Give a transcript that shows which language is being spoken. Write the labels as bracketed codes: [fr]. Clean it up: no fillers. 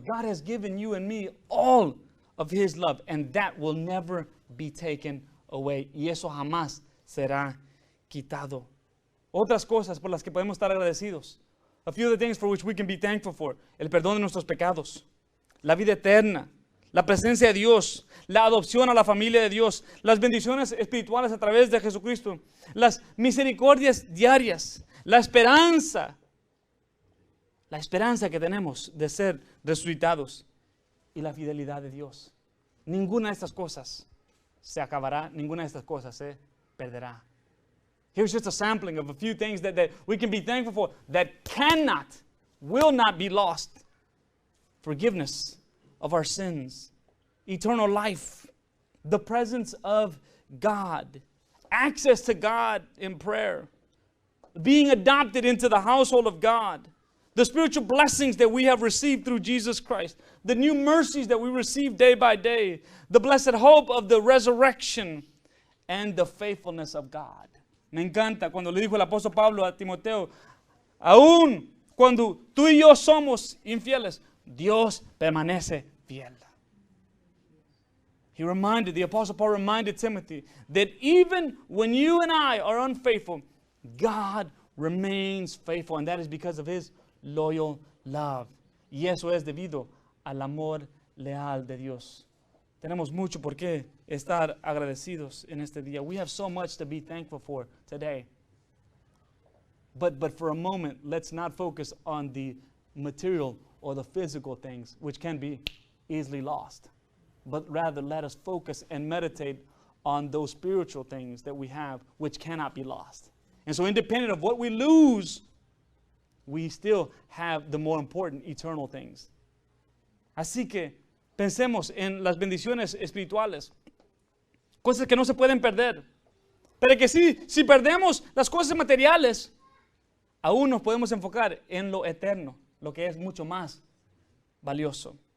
[en] God has given you and me all of His love, and that will never be taken away. [es] Y eso jamás será quitado. Otras cosas por las que podemos estar agradecidos. [en] A few of the things for which we can be thankful for. [es] El perdón de nuestros pecados, la vida eterna, la presencia de Dios, la adopción a la familia de Dios, las bendiciones espirituales a través de Jesucristo, las misericordias diarias, la esperanza que tenemos de ser resucitados y la fidelidad de Dios. Ninguna de estas cosas se acabará, ninguna de estas cosas se perderá. [en] Here's just a sampling of a few things that we can be thankful for that will not be lost. Forgiveness of our sins, eternal life, the presence of God, access to God in prayer, being adopted into the household of God, the spiritual blessings that we have received through Jesus Christ, the new mercies that we receive day by day, the blessed hope of the resurrection, and the faithfulness of God. [es] Me encanta cuando le dijo el apóstol Pablo a Timoteo, aún cuando tú y yo somos infieles, Dios permanece fiel. [en] The apostle Paul reminded Timothy that even when you and I are unfaithful, God remains faithful, and that is because of His loyal love. [es] Y eso es debido al amor leal de Dios. Tenemos mucho por qué estar agradecidos en este día. [en] We have so much to be thankful for today. But for a moment, let's not focus on the material or the physical things, which can be easily lost. But rather, let us focus and meditate on those spiritual things that we have, which cannot be lost. And so independent of what we lose, we still have the more important eternal things. [es] Así que pensemos en las bendiciones espirituales, cosas que no se pueden perder, pero que si perdemos las cosas materiales, aún nos podemos enfocar en lo eterno, lo que es mucho más valioso.